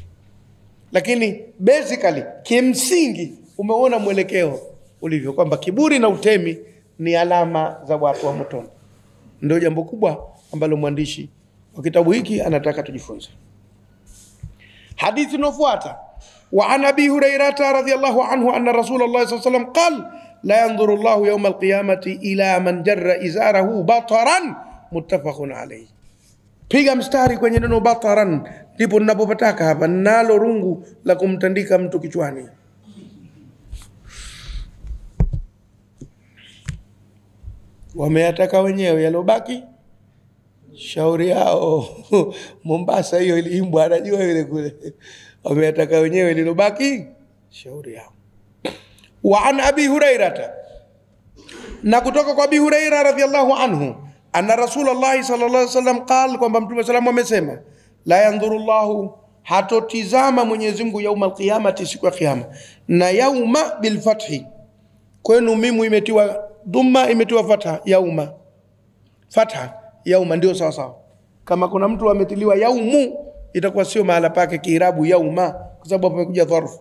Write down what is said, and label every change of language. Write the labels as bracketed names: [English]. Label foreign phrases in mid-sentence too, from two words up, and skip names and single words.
[Swahili] Lakini basically, kimsingi, umeona mwelekeo ulivyo, kwamba kiburi na utemi ni alama za watu wa motoni. Ndio jambo kubwa ambalo mwandishi wa kitabu hiki anataka tujifunze. Hadithi inayofuata, [Arabic] وعن أبي هريرة رضي الله عنه أن رسول الله صلى الله عليه وسلم قال لا ينظر الله يوم القيامة إلا من جر إزاره بطرا متفق عليه. [Swahili] Piga mstari kwenye neno bataran, ndipo ninapopataka hapa, nalo rungu la kumtandika mtu kichwani. Wameataka wenyewe, yalobaki shauri yao. Mombasa hiyo iliimbwa, anajua yule kule. Wameataka wenyewe, lilobaki shauri yao. [Arabic] وعن أبي هريرة, [Swahili] na kutoka kwa Abi Hurairah [Arabic] رضي الله عنه أن رسول الله صلى الله عليه وسلم قال, [Swahili] kwamba Mtume sallallahu amesema, [Arabic] لا ينظر الله, [Swahili] hatotizama Mwenyezi Mungu [Arabic] يوم القيامة, [Swahili] siku ya kiyama. Na [Arabic] يوم بالفتح, [Swahili] kwenu mimu imetiwa dhamma, imetiwa fatha, yauma. Fatha yauma ndio sawa sawa. Kama kuna mtu ametiliwa yaumu, itakuwa sio mahala pake kiirabu yauma, kwa sababu pamekuja dharfu.